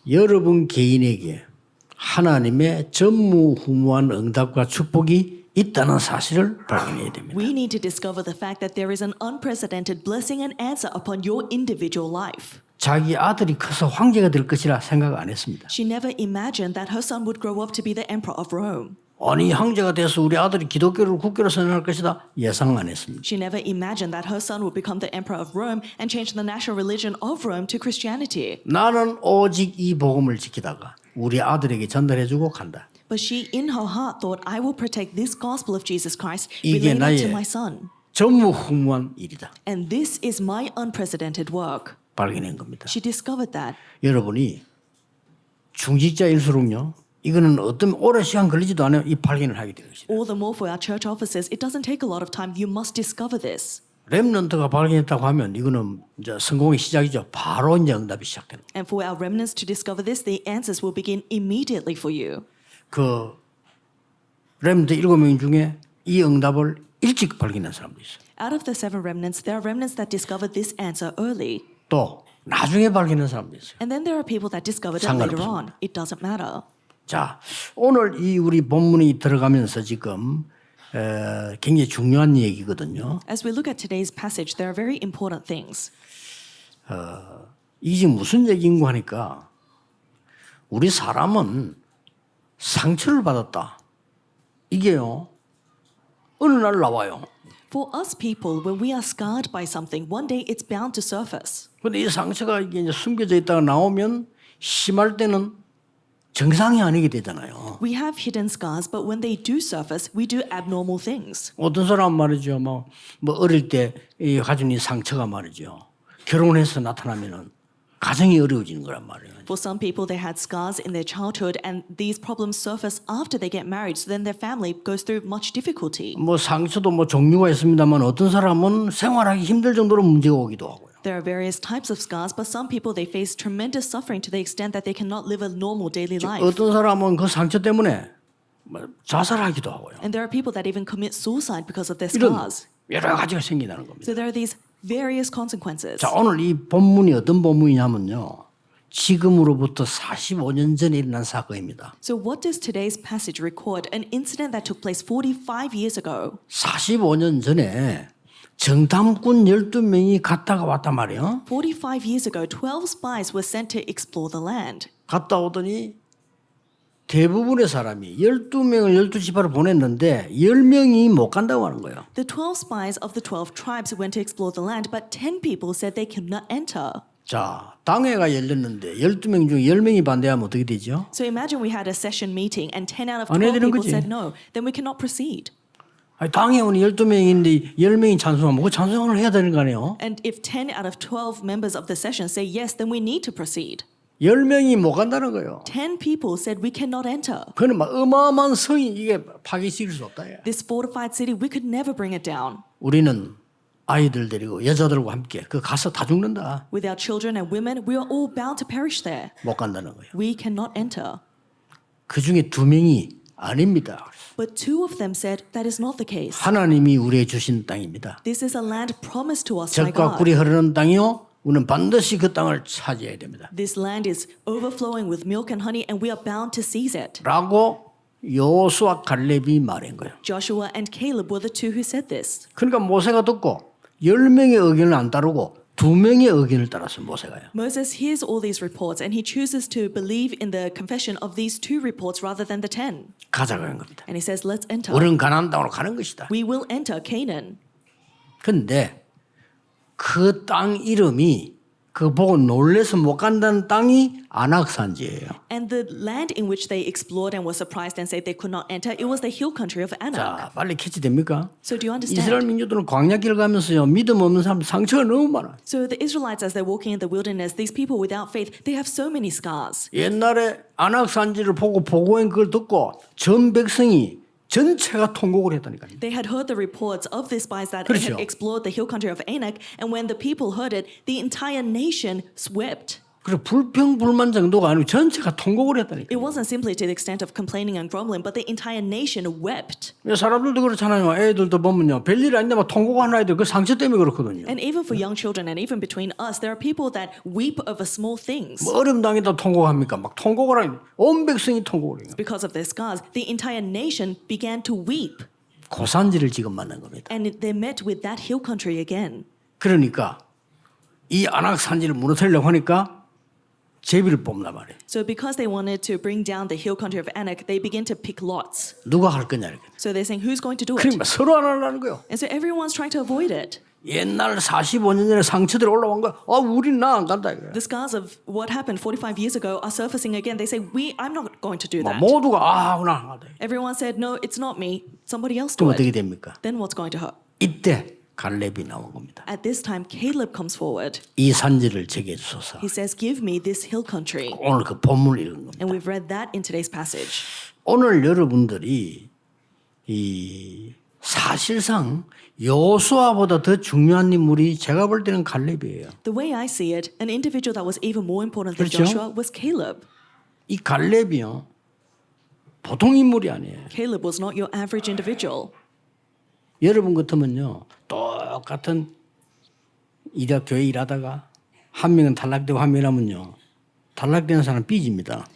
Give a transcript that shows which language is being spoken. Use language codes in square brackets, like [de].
[ko] 여러분 개인에게 하나님의 전무후무한 응답과 축복이 있다는 사실을 발견해야 됩니다. [en] We need to discover the fact that there is an unprecedented blessing and answer upon your individual life. [ko] 자기 아들이 커서 황제가 될 것이라 생각 안 했습니다. [en] She never imagined that her son would grow up to be the emperor of Rome. [ko] 아니 황제가 돼서 우리 아들이 기독교를 국교로 선언할 것이다 예상 안 했습니다. [en] She never imagined that her son would become the emperor of Rome and change the national religion of Rome to Christianity. [ko] 나는 오직 이 복음을 지키다가 우리 아들에게 전달해주고 간다. [en] But she, in her heart, thought, I will protect this gospel of Jesus Christ, [ko] 이게 [en] relate it to [ko] 나의 [en] my son. [ko] 전무후무한 일이다. [en] And this is my unprecedented work. [ko] 발견한 겁니다. [en] She discovered that. [ko] 여러분이 중직자일수록요. 이거는 어떤 오랜 시간 걸리지도 않아요. 이 발견을 하게 되는 것이다. [en] All the more for our church officers, it doesn't take a lot of time. You must discover this. [ko] 렘넌트가 발견했다고 하면 이거는 이제 성공의 시작이죠. 바로 이제 응답이 시작되는 거예요. [en] And for our remnants to discover this, the answers will begin immediately for you. [ko] 그 렘넌트 7명 중에 이 응답을 일찍 발견한 사람도 있어요. [en] Out of the 7 remnants, there are remnants that discovered this answer early. [ko] 또 나중에 발견한 사람도 있어요. [en] And then there are people that discovered it later on. It doesn't matter. [ko] 자, 오늘 이 우리 본문이 들어가면서 지금 굉장히 중요한 얘기거든요. [en] As we look at today's passage, there are very important things. [ko] 이게 지금 무슨 얘기인가 하니까 우리 사람은 상처를 받았다. 이게요. 어느 날 나와요. [en] For us people, when we are scarred by something, one day it's bound to surface. [ko] 근데 이 상처가 이게 이제 숨겨져 있다가 나오면 심할 때는 정상이 아니게 되잖아요. [en] We have hidden scars, but when they do surface, we do abnormal things. [ko] 어떤 사람 말이죠. 뭐 어릴 때 이 가진 이 상처가 말이죠. 결혼해서 나타나면은 가정이 어려워지는 거란 말이에요. [en] For some people, they had scars in their childhood, and these problems surface after they get married, so then their family goes through much difficulty. [ko] 뭐 상처도 뭐 종류가 있습니다만 어떤 사람은 생활하기 힘들 정도로 문제가 오기도 하고요. [en] There are various types of scars, but some people, they face tremendous suffering to the extent that they cannot live a normal daily life. [ko] 어떤 사람은 그 상처 때문에 자살하기도 하고요. [en] And there are people that even commit suicide because of their [ko] 이런 [en] scars. [ko] 여러 가지가 생기다는 겁니다. [en] So there are these various consequences. [ko] 자, 오늘 이 본문이 어떤 본문이냐면요. 지금으로부터 45년 전에 일어난 사건입니다. [en] So what does today's passage record? An incident that took place 45 years ago. [ko] 45년 전에 정탐꾼 12명이 갔다가 왔단 말이에요. [en] 45 years ago, 12 spies were sent to explore the land. [ko] 갔다 오더니 대부분의 사람이 12명을 12지파로 보냈는데 10명이 못 간다고 하는 거예요. [en] The 12 spies of the 12 tribes went to explore the land, but 10 people said they could not enter. [ko] 자, 당회가 열렸는데 12명 중 10명이 반대하면 어떻게 되죠? [en] So imagine we had a session meeting and 10 out of [ko] 안 [en] 12 [ko] 해야 되는 [en] people [ko] 거지. [en] said no, then we cannot proceed. [ko] 아니, 당회원이 12명인데 10명이 찬성하면 그 찬성을 해야 되는 거 아니에요? [en] And if 10 out of 12 members of the session say yes, then we need to proceed. [ko] 10명이 못 간다는 거예요. [en] 10 people said we cannot enter. [ko] 그는 막 어마어마한 성이 이게 파괴시킬 수 없다. [en] This fortified city, we could never bring it down. [ko] 우리는 아이들 데리고 여자들과 함께 그 가서 다 죽는다. [en] With our children and women, we are all bound to perish there. [ko] 못 간다는 거예요. [en] We cannot enter. [ko] 그 중에 2명이 아닙니다. [en] But 2 of them said that is not the case. [ko] 하나님이 우리에게 주신 땅입니다. [en] This is a land promised to us by [ko] 젖과 꿀이 흐르는 땅이요. 우리는 반드시 그 땅을 차지해야 됩니다. [en] This land is overflowing with milk and honey, and we are bound to seize it. [ko] 라고 여호수아 갈렙이 말한 거예요. [en] Joshua and Caleb were the 2 who said this. [ko] 그러니까 모세가 듣고 10명의 의견을 안 따르고 2명의 의견을 따라서 모세가요. [en] Moses hears all these reports, and he chooses to believe in the confession of these 2 reports rather than the 10. [ko] 가자고 한 겁니다. [en] And he says, let's enter. [ko] 우리는 가나안 땅으로 가는 것이다. [en] We will enter Canaan. [ko] 근데 그 땅 이름이 그거 보고 놀래서 못 간다는 땅이 아낙산지예요. [en] And the land in which they explored and were surprised and said they could not enter, it was the hill country of Anak. [ko] 자, 빨리 캐치됩니까? [en] So do you [ko] 이스라엘 민족들은 광야길 가면서요 믿음 없는 사람 상처가 너무 많아. [en] So the Israelites, as they're walking in the wilderness, these people without faith, they have so many scars. [ko] 옛날에 아낙산지를 보고 보고한 그걸 듣고 전 백성이 전체가 통곡을 했다니까요. [en] They had heard the reports of the spies that [ko] 그렇죠. [en] had explored the hill country of Anak, and when the people heard it, the entire nation wept. [ko] 그리고 불평불만 정도가 아니고 전체가 통곡을 했다니까. [en] It wasn't simply to the extent of complaining and grumbling, but the entire nation wept. [ko] 사람들도 그렇잖아요. 애들도 보면요. 별일 아닌데 막 통곡하는 아이들 그 상처 때문에 그렇거든요. [en] And even for young children, and even between us, there are people that weep over small things. [ko] 뭐 어려움 당했다 통곡합니까? 막 통곡을 하니 온 백성이 통곡을 해요. [en] Because of their scars, the entire nation began to weep. [ko] 고산지를 지금 만난 겁니다. [en] And they met with that hill country again. [ko] 그러니까 이 아낙산지를 무너뜨리려고 하니까 제비를 뽑나 말이에요. [en] So because they wanted to bring down the hill country of Anak, they begin to pick lots. [ko] 누가 할 거냐 이렇게. [en] So they're saying, who's going to do it? [ko] 그러니까 서로 안 하려는 거예요. [en] And so everyone's trying to avoid it. [ko] 옛날 45년 전에 상처들이 올라온 거야. 우린 나 안 간다 이거야. [en] The scars of what happened 45 years ago are surfacing again. They say, I'm not going to do that. [ko] 모두가 나안 간다. [en] Everyone said, no, it's not me. Somebody else [ko] 그럼 어떻게 [en] it. [ko] 됩니까? [en] Then what's going to hurt? [ko] 이때 갈렙이 나온 겁니다. [en] At this time, Caleb comes forward. [ko] 이 산지를 제게 주소서. [en] He says, give me this hill country. [ko] 오늘 그 본문을 읽은 겁니다. [en] And we've read that in today's passage. [ko] 오늘 여러분들이 이 사실상 여호수아보다 더 중요한 인물이 제가 볼 때는 갈렙이에요. [en] The way I see it, an individual that was even more important than [ko] 그렇죠? [en] Joshua was Caleb. [ko] 이 갈렙이요 보통 인물이 아니에요. [en] Caleb was not your average individual. [ko] 여러분 같으면요 똑같은 이대 교회 일하다가 한 명은 탈락되고 한 명이라면요 탈락되는 사람 삐집니다.